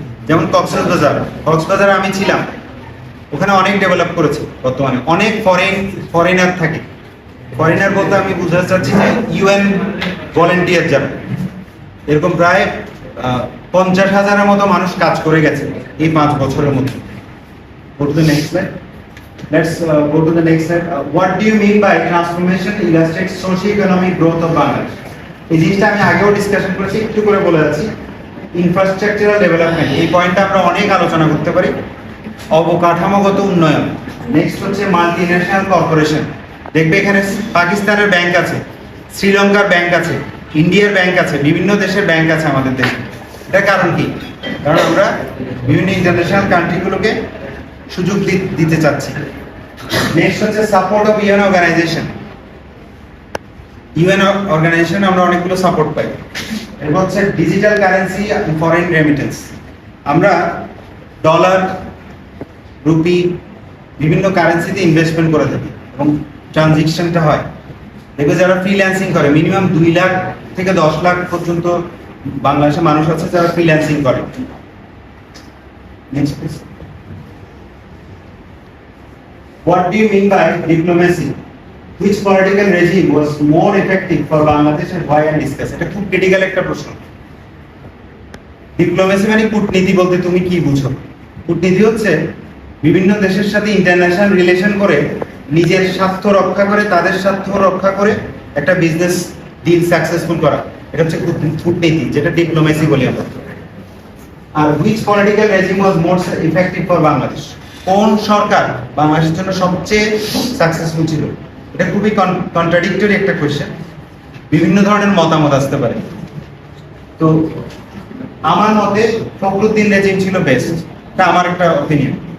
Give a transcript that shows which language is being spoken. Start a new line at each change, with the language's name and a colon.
Bangla: যেমন কক্সবাজারে আমি ছিলাম, ওখানে অনেক ডেভেলপ করেছে বর্তমানে, অনেক ফরেনার থাকে। ফরেনার বলতে আমি বুঝাতে চাচ্ছি যে ইউএন ভলেন্টিয়ার যারা, এরকম প্রায় 50,000-এর মতো মানুষ কাজ করে গেছে এই 5 বছরের মধ্যে।
English: Go to the next slide. Let's go to the next slide. What do you mean by transformation illustrates socio-economic growth of Bangladesh?
Bangla: এই জিনিসটা আমি আগেও ডিসকাশন করেছি, একটু করে বলে যাচ্ছি। ইনফ্রাস্ট্রাকচারাল ডেভেলপমেন্ট, এই পয়েন্টটা আমরা অনেক আলোচনা করতে পারি। অবকাঠামোগত উন্নয়ন। নেক্সট হচ্ছে মাল্টিন্যাশনাল কর্পোরেশন। দেখবে এখানে পাকিস্তানের ব্যাংক আছে, শ্রীলঙ্কার ব্যাংক আছে, ইন্ডিয়ার ব্যাংক আছে, বিভিন্ন দেশের ব্যাংক আছে আমাদের দেশে। এটার কারণ কি? কারণ আমরা বিভিন্ন ইন্টারন্যাশনাল কান্ট্রিগুলোকে সুযোগ দিতে চাচ্ছি। নেক্সট হচ্ছে support of UN organisation. UN organisation আমরা অনেকগুলো সাপোর্ট পাই। এরপর হচ্ছে ডিজিটাল কারেন্সি, ফরেন রেমিটেন্স। আমরা ডলার, রুপি, বিভিন্ন কারেন্সিতে ইনভেস্টমেন্ট করে থাকি এবং ট্রানজিকশনটা হয়। দেখবে যারা ফ্রিল্যান্সিং করে, মিনিমাম 2 লাখ থেকে 10 লাখ পর্যন্ত বাংলাদেশের মানুষ আছে যারা ফ্রিল্যান্সিং করে।
English: Next please. What do you mean by diplomacy? Which political regime was more effective for Bangladesh and why, and discuss?
Bangla: এটা খুব ক্রিটিক্যাল একটা প্রশ্ন। ডিপ্লোমেসি মানে কূটনীতি বলতে তুমি কি বুঝো? কূটনীতি হচ্ছে বিভিন্ন দেশের সাথে ইন্টারন্যাশনাল রিলেশন করে নিজের স্বার্থ রক্ষা করে, তাদের স্বার্থ রক্ষা করে একটা বিজনেস ডিল সাকসেসফুল করা। এটা হচ্ছে কূটনীতি, যেটা ডিপ্লোমেসি বলি আমরা। আর
English: which political regime was more effective for Bangladesh?
Bangla: কোন সরকার বাংলাদেশের জন্য সবচেয়ে সাকসেসফুল ছিল? এটা খুবই কন্ট্রাডিক্টরি একটা কোয়েশ্চেন, বিভিন্ন ধরনের মতামত আসতে পারে। তো আমার মতে ফখরুদ্দিন রেজিম ছিল বেস্ট, এটা আমার একটা অপিনিয়ন।